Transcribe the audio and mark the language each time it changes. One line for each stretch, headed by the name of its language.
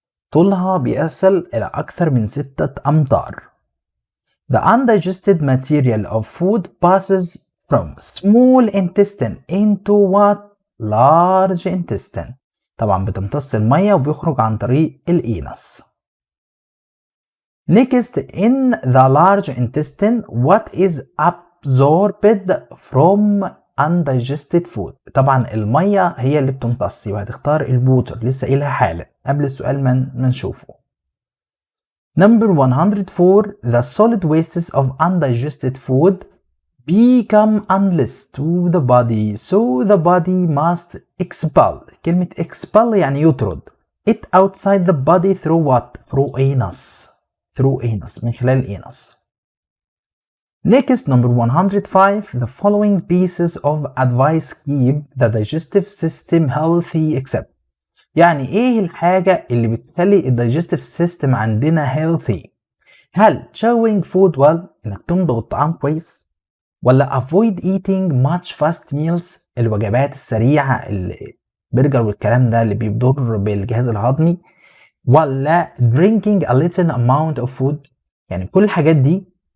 Arabic: طولها بيصل إلى أكثر من 6 أمتار.
English: The undigested material of food passes from small intestine into what? large intestine.
Arabic: طبعا بتمتص المية وبيخرج عن طريق الإينس.
English: Next in the large intestine what is absorbed from undigested food.
Arabic: طبعا المية هي اللي بتمتص، يبقى هتختار البوتر لسه قايلها حالا قبل السؤال ما نشوفه.
English: Number 104 the solid wastes of undigested food become unless to the body so the body must expel. كلمة expel
Arabic: يعني يطرد
English: it outside the body through what? through anus
Arabic: من خلال الانس.
English: Next number 105 the following pieces of advice keep the digestive system healthy except.
Arabic: يعني ايه الحاجة اللي بتخلي الدايجستيف سيستم عندنا healthy؟ هل
English: chewing food well
Arabic: انك تمضغ الطعام كويس، ولا
English: avoid eating much fast meals
Arabic: الوجبات السريعة البرجر والكلام ده اللي بيضر بالجهاز الهضمي، ولا
English: drinking a little amount of food؟
Arabic: يعني كل الحاجات دي